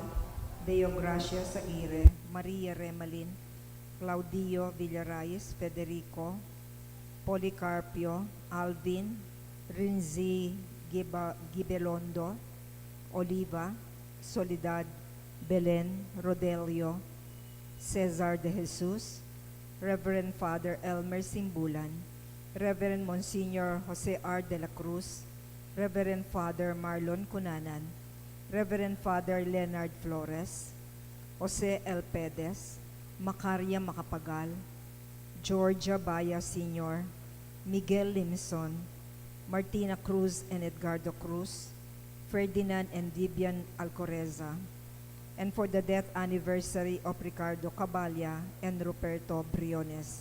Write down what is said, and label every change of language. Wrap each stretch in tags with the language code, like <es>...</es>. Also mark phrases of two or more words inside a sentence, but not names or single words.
<en>Deo Gracia Aguirre, Maria Remalin, Claudio Villarayes, Federico, Policarpio, Alvin, Rinzi Gibelondo, Oliva, Soledad, Belen, Rodelio, Cesar de Jesus, Reverend Father Elmer Simbulan, Reverend Monsignor Jose R. de la Cruz, Reverend Father Marlon Cunanan, Reverend Father Leonard Flores, Jose L. Pedez, Macaria Macapagal, Georgia Baya Sr., Miguel Limson, Martina Cruz and Edgardo Cruz, Ferdinand and Vivian Alcoreza, and for the death anniversary of Ricardo Caballa and Ruperto Briones.</en>